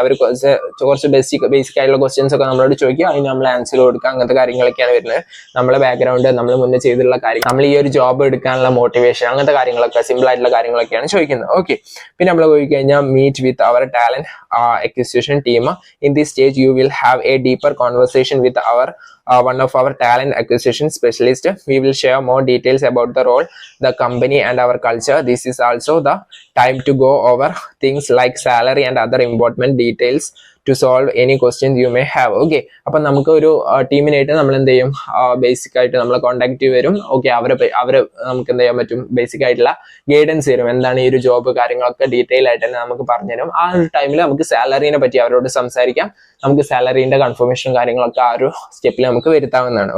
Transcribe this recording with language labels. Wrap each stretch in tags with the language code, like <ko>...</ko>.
<ml>അവർ കുറച്ച് ബേസിക് ആയിട്ടുള്ള ക്വസ്റ്റ്യൻസ് ഒക്കെ നമ്മളോട് ചോദിക്കുക, അതിന് നമ്മൾ ആൻസർ കൊടുക്കുക. അങ്ങനത്തെ കാര്യങ്ങളൊക്കെയാണ് വരുന്നത്. നമ്മളെ ബാക്ക്ഗ്രൗണ്ട്, നമ്മൾ മുന്നേ ചെയ്തിട്ടുള്ള കാര്യം, നമ്മൾ ഈ ഒരു ജോബ് എടുക്കാനുള്ള മോട്ടിവേഷൻ, അങ്ങനത്തെ കാര്യങ്ങളൊക്കെ സിമ്പിൾ ആയിട്ടുള്ള കാര്യങ്ങളൊക്കെയാണ് ചോദിക്കുന്നത്. ഓക്കെ, പിന്നെ നമ്മൾ പോയി കഴിഞ്ഞാൽ</ml> <en>Meet with our talent acquisition team. In this stage you will have a deeper conversation with one of our talent acquisition specialist. We will share more details about the role, the company and our culture. This is also the time to go over things like salary and other important details to solve any questions you may have.</en> <ml>Okay, അപ്പൊ നമുക്ക് ഒരു ടീമിനായിട്ട് നമ്മൾ എന്ത് ചെയ്യും, basic ആയിട്ട് നമ്മളെ contact വരും. Okay, അവരെ നമുക്ക് എന്ത് ചെയ്യാൻ പറ്റും, ബേസിക് ആയിട്ടുള്ള ഗൈഡൻസ് തരും. എന്താണ് ഈ ഒരു ജോബ് കാര്യങ്ങളൊക്കെ ഡീറ്റെയിൽ ആയിട്ട് തന്നെ നമുക്ക് പറഞ്ഞുതരും. ആ ഒരു ടൈമിൽ നമുക്ക് സാലറിനെ പറ്റി അവരോട് സംസാരിക്കാം. നമുക്ക് സാലറിന്റെ കൺഫർമേഷൻ കാര്യങ്ങളൊക്കെ ആ ഒരു സ്റ്റെപ്പിൽ നമുക്ക് വരുത്താവുന്നതാണ്.</ml>